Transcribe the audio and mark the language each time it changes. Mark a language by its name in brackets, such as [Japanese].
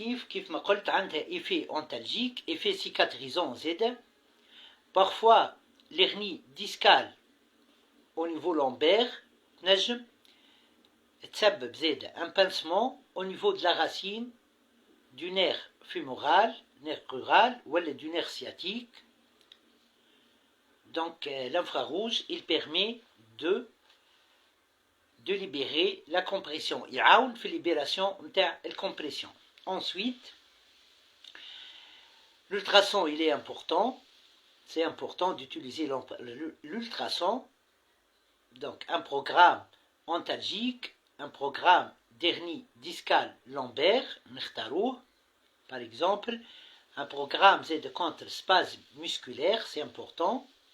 [Arabic] كيف ما قلت عندها [French] effet antalgique, effet cicatrisant [Arabic] زاد. [French] Parfois l'hernie discale au niveau lombaire [Arabic] تنجم تسبب زاد [French] un pincement au niveau de la racine du nerf fémoral, nerf crural ou du nerf sciatique. Donc l'infrarouge il permet de libérer la compression. [Arabic] يعاون في libération نتاع الcompression. [French] Ensuite, l'ultrason il est important. C'est important d'utiliser l'ultrason. Donc un programme antalgique, un programme d'hernie discale lombaire, par exemple, un programme de contre spasme musculaire, c'est important.